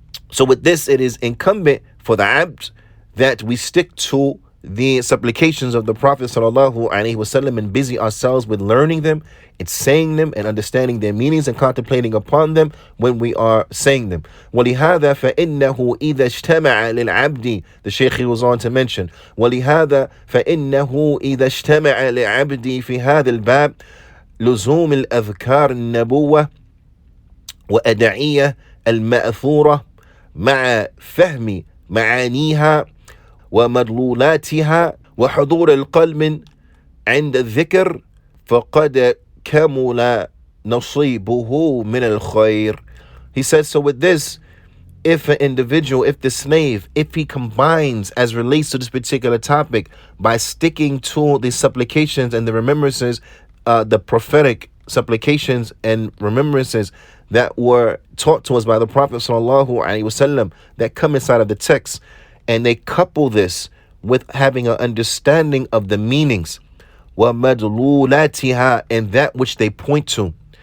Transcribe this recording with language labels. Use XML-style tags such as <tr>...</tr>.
<en>So with this, it is incumbent for the abd that we stick to the supplications of the Prophet sallallahu alaihi wasallam and busy ourselves with learning them and saying them and understanding their meanings and contemplating upon them when we are saying them.</en> <ar>وَلِهَذَا فَإِنَّهُ إِذَا اجْتَمَعَ لِلْعَبْدِ,</ar> <en>the Shaykh goes on to mention,</en> <ar>وَلِهَذَا فَإِنَّهُ إِذَا اجْتَمَعَ لِلْعَبْدِ فِي هَذَا الْبَابِ لُزُومِ الْأَذْكَارِ النَّبُوَّةِ وَأَدْعِيَّةِ الْمَأْثُورَةِ مع فهم معانيها ومدلولاتها وحضور القلب عند الذكر فقد كمل نصيبه من الخير.</ar> <en>He says, so with this, if an individual, if the slave, if he combines as relates to this particular topic by sticking to the supplications and the remembrances, the prophetic supplications and remembrances that were taught to us by the Prophet sallallahu alaihi wasallam that come inside of the text, and they couple this with having an understanding of the meanings, وَمَدْلُولَاتِهَا, and that which they point to,</en>